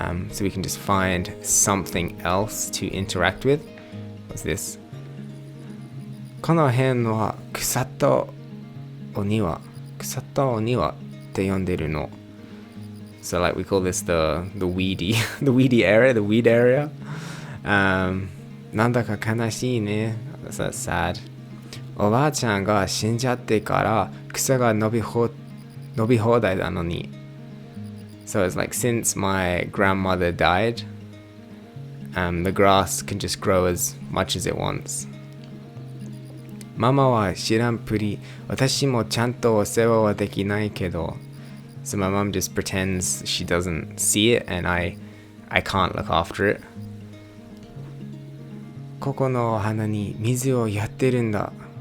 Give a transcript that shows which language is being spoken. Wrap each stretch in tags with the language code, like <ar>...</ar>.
<en>So we can just find something else to interact with. What's this?</en> <ja>この辺は草とお庭って呼んでるの.</ja> <en>So like we call this the weedy area, the weed area.</en> <ja>なんだか悲しいね.</ja> <en>That's sad.</en> <ja>おばあちゃんが死んじゃってから草が伸び放題なのに。</ja> <en>So it's like since my grandmother died, the grass can just grow as much as it wants.</en> <ja>ママは知らんぷり、私もちゃんとお世話はできないけど。</ja> <en>So my mom just pretends she doesn't see it and I can't look after it.</en> <ja>ここのお花に水をやってるんだ。</ja>